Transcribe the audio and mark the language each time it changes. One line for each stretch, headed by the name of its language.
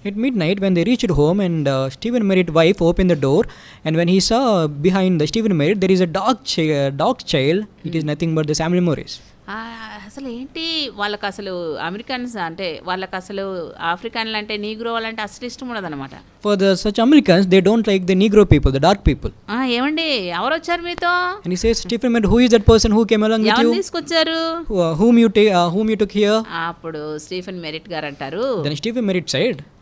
English: At midnight, when they reached home, and Stephen Merritt wife opened the door, and when he saw behind the Stephen Merritt there is a dog child, it is nothing but the Samuel Morris.
Telugu: అసలు ఏంటి వాళ్ళకి అసలు Americans అంటే వాళ్ళకి అసలు ఆఫ్రికన్లు అంటే Negro వాళ్ళంటే అసలు ఇష్టం ఉండదు అనమాట.
English: For such Americans, they don't like the Negro people, the dark people.
Telugu: ఏమండి ఎవరు వచ్చారు మీతో?
English: And he says, Stephen Merritt, who is that person who came along with
Telugu: ఎవరు
English: you?
Telugu: తీసుకొచ్చారు?
English: Whom you took here?
Telugu: అప్పుడు స్టీఫెన్ మెరిట్ గారు అంటారు,
English: Then Stephen Merritt said,